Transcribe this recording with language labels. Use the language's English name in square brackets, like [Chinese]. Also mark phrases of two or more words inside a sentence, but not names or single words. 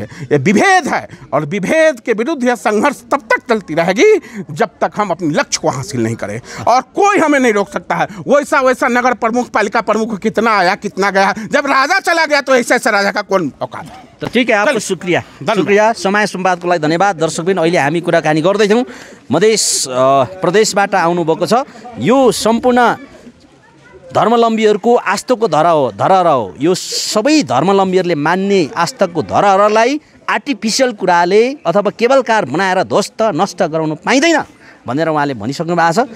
[Hindi] ये विभेद है और विभेद के विरुद्ध यह संघर्ष तब तक चलती रहेगी जब तक हम अपनी लक्ष्य को हासिल नहीं करें। और कोई हमें नहीं रोक सकता है। वैसा नगर प्रमुख, पालिका प्रमुख कितना आया कितना गया, जब राजा चला गया तो ऐसे राजा का कौन औकात है? तो ठीक है, आपको शुक्रिया। [Nepali] समय संवादको लागि धन्यवाद। दर्शकबिन, अहिले हामी कुराकानी गर्दैछौँ मधेस प्रदेशबाट आउनुभएको छ। यो सम्पूर्ण धर्मावलम्बीहरूको आस्थाको धरोहर हो। यो सबै धर्मावलम्बीहरूले मान्ने आस्थाको धरोहरलाई आर्टिफिसियल कुराले अथवा [English] cable car [Nepali] बनाएर ध्वस्त नष्ट गराउनु पाइँदैन भनेर उहाँले भनिसक्नु भएको छ।